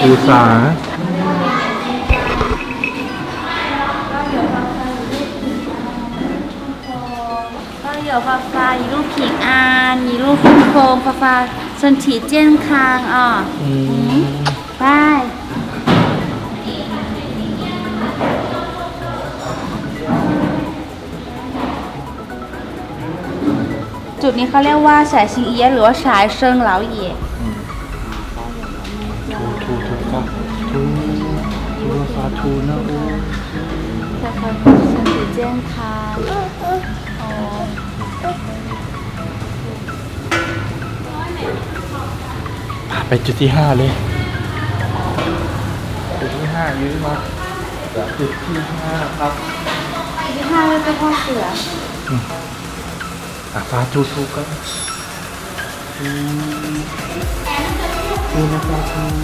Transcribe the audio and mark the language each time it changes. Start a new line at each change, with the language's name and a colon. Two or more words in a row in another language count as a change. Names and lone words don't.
Thai: คือ ที่ สา
Chinese: ก็有发发一路平安，一路风风，发发身体健康啊！拜。
Thai: จุดนี้เขาเรียกว่าสายชิงเอียะหรือว่าสายเชิงเหลาเหย่ ทูทูครับทูทูปลาทูนะโอ้
Chinese: 发发身体健康。哦。
Thai: ไปจุดที่5เลยจุดที่5ยื้อมาจุดที่5ครับ ที่ห้าเจ้าพ่อเสือ ปลาทูทูกันทูนะปลาทู